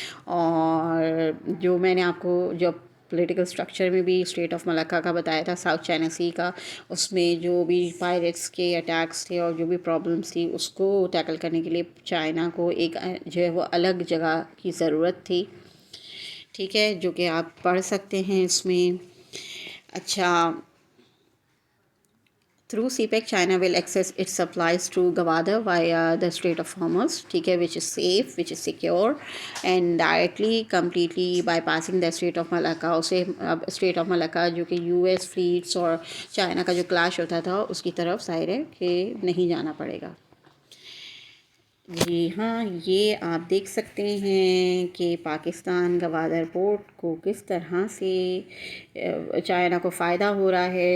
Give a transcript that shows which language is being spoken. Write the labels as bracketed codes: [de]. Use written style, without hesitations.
[ur] اور جو میں نے آپ کو جو پولیٹیکل اسٹرکچر میں بھی اسٹریٹ آف ملکہ کا بتایا تھا, ساؤتھ چائنا سی کا, اس میں جو بھی پائریٹس کے اٹیکس تھے اور جو بھی پرابلمس تھی اس کو ٹیکل کرنے کے لیے چائنا کو ایک جو ہے وہ الگ جگہ کی ضرورت تھی. ٹھیک ہے. جو کہ آپ پڑھ سکتے ہیں اس میں. [en] اچھا through CPEC, China will access its supplies to Gwadar via the Strait of Hormuz, [ur] ٹھیک ہے, [en] which is safe, which is secure, and directly completely bypassing the Strait of Malacca. [ur] اسے اب Strait of Malacca جو کہ US flats اور China کا جو کلاش ہوتا تھا اس کی طرف ظاہر ہے کہ نہیں جانا پڑے گا. جی ہاں, یہ آپ دیکھ سکتے ہیں کہ پاکستان گوادر پورٹ کو کس طرح سے چائنا کو فائدہ ہو رہا ہے.